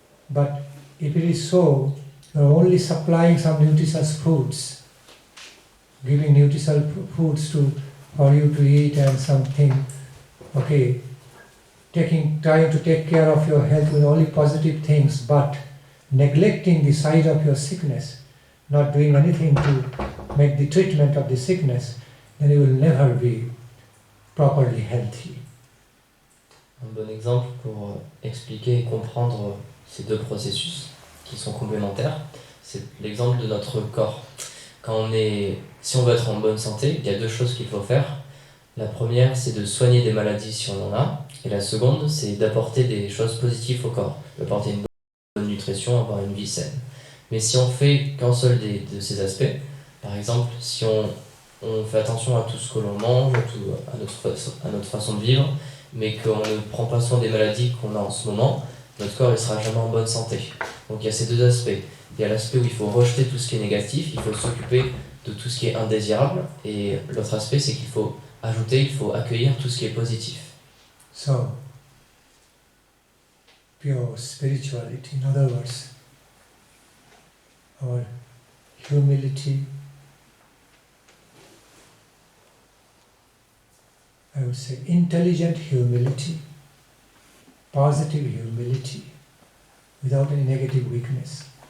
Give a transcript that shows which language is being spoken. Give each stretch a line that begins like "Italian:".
English: But if it is so, you are only supplying some nutritious foods, giving nutritious foods for you to eat and something, okay, trying to take care of your health with only positive things, but neglecting the side of your sickness, not doing anything to make the treatment of the sickness, then you will never be properly healthy.
French: Un bon exemple pour expliquer et comprendre ces deux processus qui sont complémentaires, c'est l'exemple de notre corps. Si on veut être en bonne santé, il y a deux choses qu'il faut faire. La première, c'est de soigner des maladies si on en a, et la seconde, c'est d'apporter des choses positives au corps, d'apporter une bonne nutrition, avoir une vie saine. Mais si on fait qu'un seul de ces aspects, par exemple, si on fait attention à tout ce que l'on mange, à notre façon de vivre, mais qu'on ne prend pas soin des maladies qu'on a en ce moment, notre corps ne sera jamais en bonne santé. Donc il y a ces deux aspects. Il y a l'aspect où il faut rejeter tout ce qui est négatif, il faut s'occuper de tout ce qui est indésirable, et l'autre aspect, c'est qu'il faut accueillir tout ce qui est positif.
English: So, pure spirituality, in other words, our humility, I would say intelligent humility, positive humility, without any negative weakness.